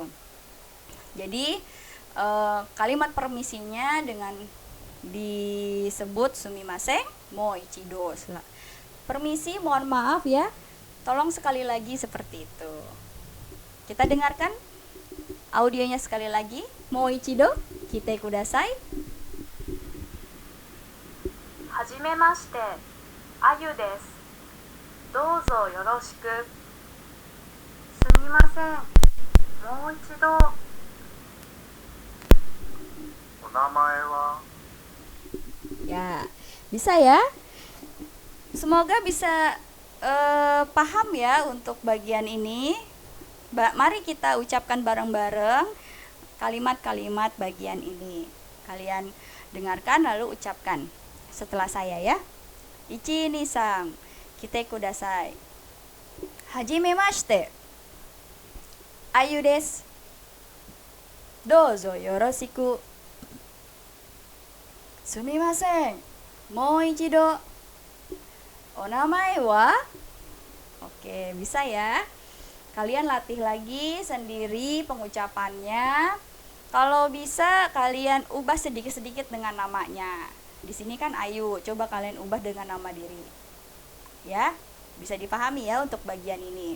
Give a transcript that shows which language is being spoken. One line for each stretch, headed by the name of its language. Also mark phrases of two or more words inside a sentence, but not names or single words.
Indonesian: Jadi kalimat permisinya dengan disebut
Japanese: すみません、もう一度.
Indonesian: Permisi, mohon maaf ya. Tolong sekali lagi seperti itu. Kita dengarkan audionya sekali lagi.
Japanese: もう一度聞いてください. はじめまして、アユです. どうぞよろしく。すみません、もう一度. お名前は
Indonesian: Ya, bisa ya. Semoga bisa paham ya untuk bagian ini. Mari kita ucapkan bareng-bareng kalimat-kalimat bagian ini. Kalian dengarkan lalu ucapkan setelah saya ya.
Japanese: 一、二、三、聞いてください. Hajimemashite. アユです. どうぞよろしく. すみません。もう一度. お名前は?
Indonesian: Oke, bisa ya. Kalian latih lagi sendiri pengucapannya. Kalau bisa kalian ubah sedikit-sedikit dengan namanya. Di sini kan Ayu, coba kalian ubah dengan nama diri. Ya, bisa dipahami ya untuk bagian ini.